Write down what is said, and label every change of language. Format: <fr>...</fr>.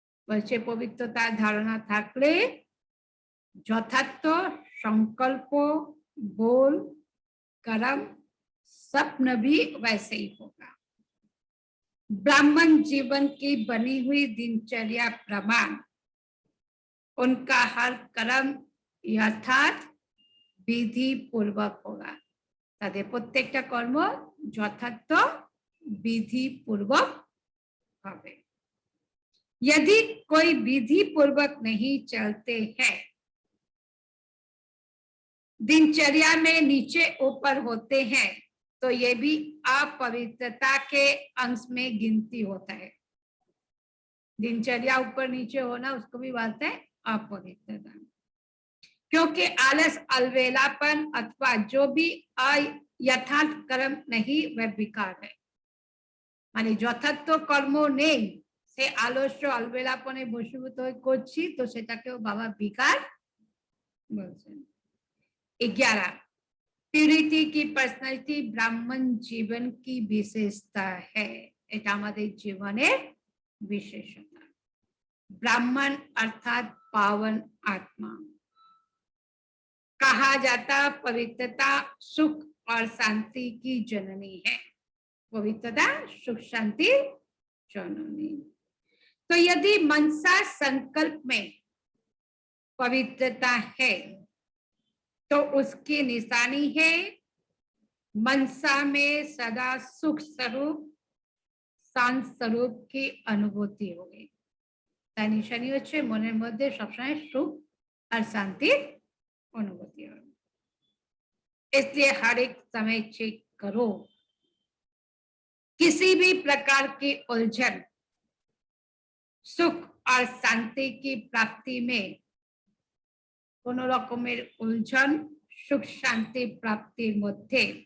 <hi>वैसे पवित्रता धारणा</hi> <bn>থাকলে যথার্থ</bn> <hi>संकल्प बोल कर्म स्वप्न भी वैसे ही होगा। ब्राह्मण जीवन की बनी हुई दिनचर्या प्रमाण उनका हर कर्म यथार्थ विधि पूर्वक होगा।</hi> <bn>তাদের প্রত্যেকটা কর্ম যথার্থ</bn> <hi>विधि पूर्वक</hi> <bn>হবে।</bn> <hi>यदि कोई विधि पूर्वक नहीं चलते हैं, दिनचर्या में नीचे ऊपर होते हैं, तो ये भी अपवित्रता के अंश में गिनती होता है। दिनचर्या ऊपर नीचे होना उसको भी बोलते हैं अपवित्रता। क्योंकि आलस अलवेलापन अथवा जो भी यथार्थ कर्म नहीं वह विकार है।</hi> <bn>মানে যথার্থ কর্ম নেই, সে আলস্য অলবেলাপনে বশীভূত হয়ে করছি, তো সেটাকেও বাবা বিকার বলছেন।</bn> <hi>11 प्यूरिटी की पर्सनालिटी ब्राह्मण जीवन की विशेषता है,</hi> <bn>এটা আমাদের জীবনের</bn> <hi>विशेषता। ब्राह्मण अर्थात पावन आत्मा, कहा जाता पवित्रता सुख और शांति की जननी है। पवित्रता सुख शांति जननी। तो यदि मनसा संकल्प में पवित्रता है तो उसकी निशानी है मनसा में सदा सुख स्वरूप शांत स्वरूप की अनुभूति होगी।</hi> <bn>তার নিশানি হচ্ছে মনের মধ্যে সবসময় সুখ</bn> <hi>और शांति अनुभूति होगी। इसलिए हर एक समय चेक करो, किसी भी प्रकार की उलझन सुख और शांति की प्राप्ति में</hi> <bn>কোনো রকমের উলঝন সুখ শান্তি প্রাপ্তির মধ্যে</bn>